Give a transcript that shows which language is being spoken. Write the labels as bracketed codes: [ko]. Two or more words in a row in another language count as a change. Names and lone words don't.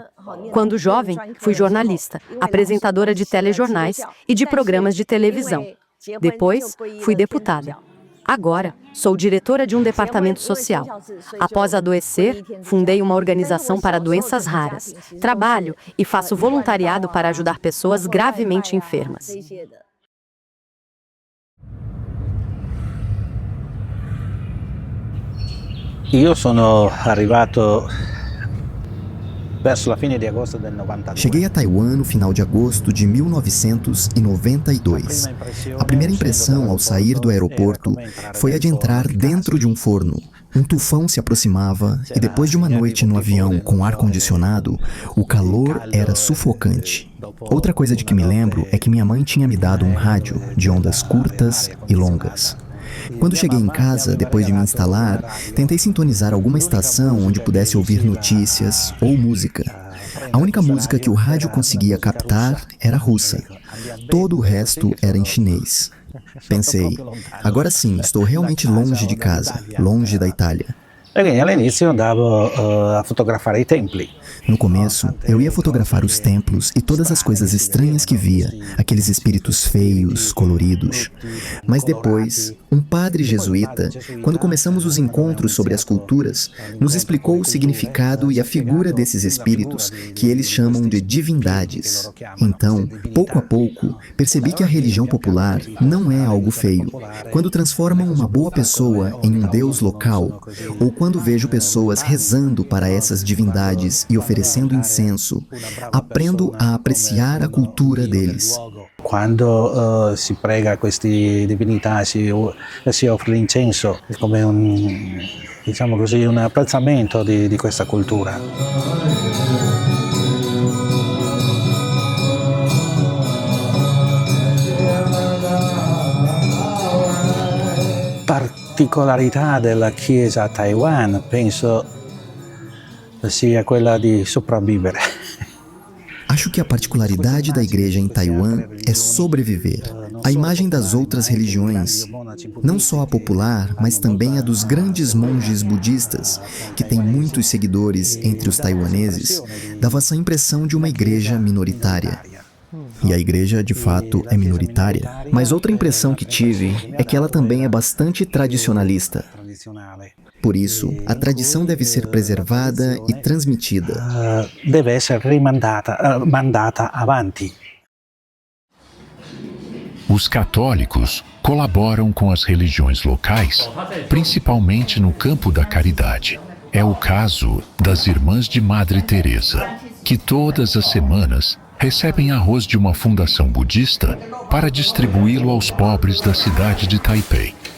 [pt] Quando jovem, fui jornalista, apresentadora de telejornais e de programas de televisão. Depois, fui deputada. Agora, sou diretora de um departamento social. Após adoecer, fundei uma organização para doenças raras. Trabalho e faço voluntariado para ajudar pessoas gravemente enfermas. [it] Io sono arrivato verso la fine di agosto del 92. [pt] Cheguei a Taiwan no final de agosto de 1992. A primeira impressão ao sair do aeroporto foi a de entrar dentro de um forno. Um tufão se aproximava e depois de uma noite no avião com ar-condicionado, o calor era sufocante. Outra coisa de que me lembro é que minha mãe tinha me dado um rádio de ondas curtas e longas. Quando cheguei em casa, depois de me instalar, tentei sintonizar alguma estação onde pudesse ouvir notícias ou música. A única música que o rádio conseguia captar era russa. Todo o resto era em chinês. Pensei, agora sim, estou realmente longe de casa, longe da Itália. [it] Perché all'inizio andavo a fotografare i templi. [pt] No começo, eu ia fotografar os templos e todas as coisas estranhas que via, aqueles espíritos feios, coloridos. Mas depois, um padre jesuíta, quando começamos os encontros sobre as culturas, nos explicou o significado e a figura desses espíritos, que eles chamam de divindades. Então, pouco a pouco, percebi que a religião popular não é algo feio. Quando transformam uma boa pessoa em um deus local, ou quando vejo pessoas rezando para essas divindades e oferecendo incenso, aprendo a apreciar a cultura deles. [it] Quando si prega a queste divinità, si offre l'incenso, è come diciamo così, un apprezzamento di questa cultura. Particolarità della Chiesa a Taiwan penso sia quella di sopravvivere. [pt] Acho que a particularidade da igreja em Taiwan é sobreviver. A imagem das outras religiões, não só a popular, mas também a dos grandes monges budistas, que tem muitos seguidores entre os taiwaneses, dava essa impressão de uma igreja minoritária. E a igreja, de fato, é minoritária. Mas outra impressão que tive é que ela também é bastante tradicionalista. Por isso, a tradição deve ser preservada e transmitida. [it] Deve essere mandata avanti. [pt] Os católicos colaboram com as religiões locais, principalmente no campo da caridade. É o caso das Irmãs de Madre Teresa, que todas as semanas recebem arroz de uma fundação budista para distribuí-lo aos pobres da cidade de Taipei.